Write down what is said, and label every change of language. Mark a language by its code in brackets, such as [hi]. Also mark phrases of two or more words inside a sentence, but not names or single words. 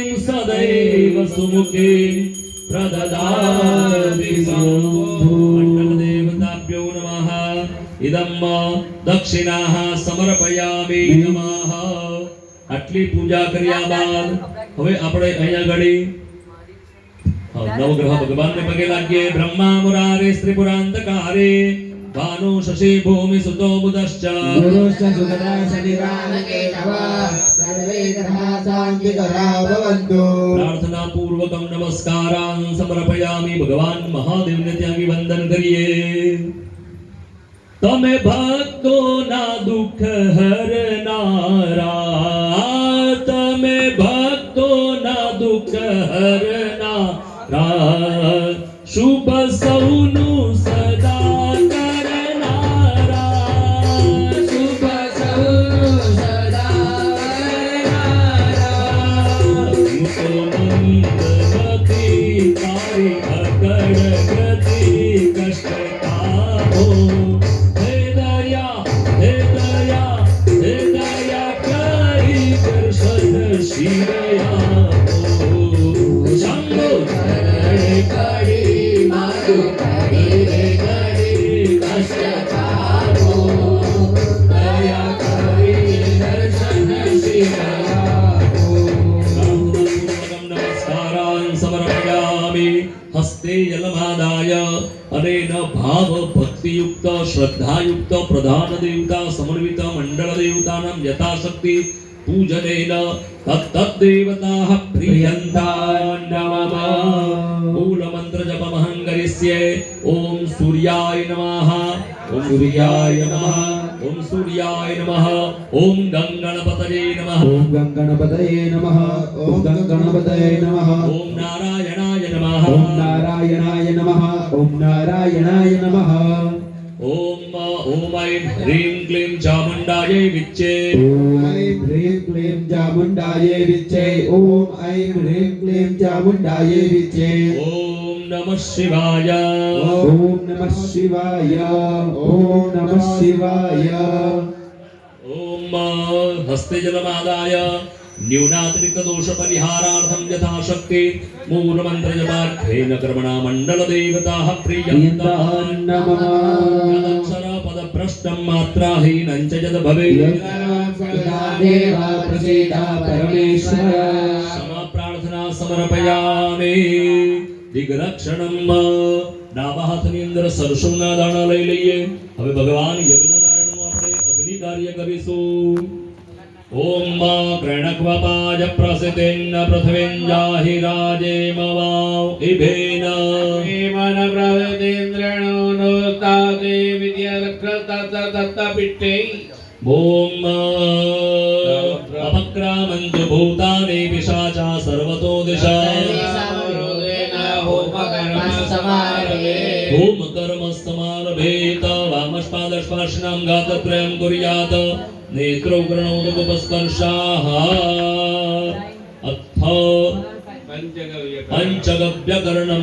[sa] સદૈવ સુમુખે પ્રદદાતિ દેવતાભ્યો નમઃ ઇદમ દક્ષિણાઃ સમર્પયામિ નમઃ [gu] આટલી પૂજા કર્યા બાદ હવે આપણે અહીંયા ઘડી નવગ્રહ ભગવાનને પગે લાગીએ [sa] બ્રહ્મા મુરારે સ્ત્રીપુરાંતકારે ભાનો શશી ભૂમિ સુતો બુધશ્ચ गुरुश्च सुगता शनिवानकेशव सर्वे ग्रहा शान्तिकरा भवन्तु પ્રાર્થના પૂર્વકમ નમસ્કારાન સમર્પયામિ [gu] ભગવાન મહાદેવને ત્યાં વંદન કરીએ તમે ભક્તોના દુઃખ હરનારા તમે ભક્તોના દુઃખ હરનારા શુભ સૌનું સદા કરનારા શુભ સૌનું સદા મુકોનંદવતી તારી અકળ ગતિ કષ્ટતાઓ હે દયા હે દયા હે દયા કરી દર્શન શિવયા શંભો કરણે કડી માતુ કડી રે કડી કષ્ટ પારો દયા કરી દર્શન શિવયાકો [sa] નમસ્કારાન સમર્પયામિ હસ્તે જલમાદાય અનેન ભાવ ભક્તિયુક્ત શ્રદ્ધાયુક્ત પ્રધાન દેવતા સમન્વિત મંડળ દેવતાનાં યથાશક્તિ પૂજનેન તત્તદ્ દેવતાઃ પ્રિયન્તાન નમઃ મૂળ મંત્ર જપમહં કરિષ્યે ઓમ સૂર્યાય નમઃ ઓમ સૂર્યાય નમઃ ઓમ સૂર્યાય નમઃ ઓમ ગંગણપતયે નમઃ ओम गंगणपतये नमः ओम गंगणपतये नमः ઓમ નારાયણાય નમઃ ओम नारायणाय नमः ओम नारायणाय नमः ઓમ ઓમ ઐં હ્રીં ક્લીં ચામુંડાयै વિચ્ચે ओम ऐं ह्रीं क्लीं चामुण्डायै विच्चे ओम ऐं ह्रीं क्लीं चामुण्डायै विच्चे ઓમ नमः शिवाय ॐ नमः शिवाय ॐ नमः शिवाय ॐ हस्ते जलमादाय न्यूनातिरिक्तदोषपरिहारार्थं यथाशक्ति मूलमन्त्रजपार्थेन कर्मणा मण्डलदेवताः प्रीयन्ताः नमः यदक्षरपदभ्रष्टं मात्राहीनं च यद् भवेत् देवा प्रसीद परमेश्वर क्षमाप्रार्थना समर्पयामि दिग्रक्षणं [gu] ડાબા હાથની અંદર સરસવના દાણા લઈ લઈએ હવે ભગવાન યજ્ઞનારાયણનું આપણે અગ્નિ કાર્ય કરીશું [sa] ઓમ પ્રેણકવપાજ પ્રસિતેન્ન પૃથ્વીં જાહિ રાજેમવાવ ઇભેન हेमन प्रवदेन्द्रणो नोस्ताते विद्यारक्षता दत्तपिट्टे ओम अपक्रामन्तु भूतानि पिशाचा सर्वतो दिशा होम कर्म समारभेत वामस्पादस्पर्शनं गात्रयं कुर्यात् नेत्रौ कर्णोदकुपस्पर्शाः अथ पंचगव्यकर्णं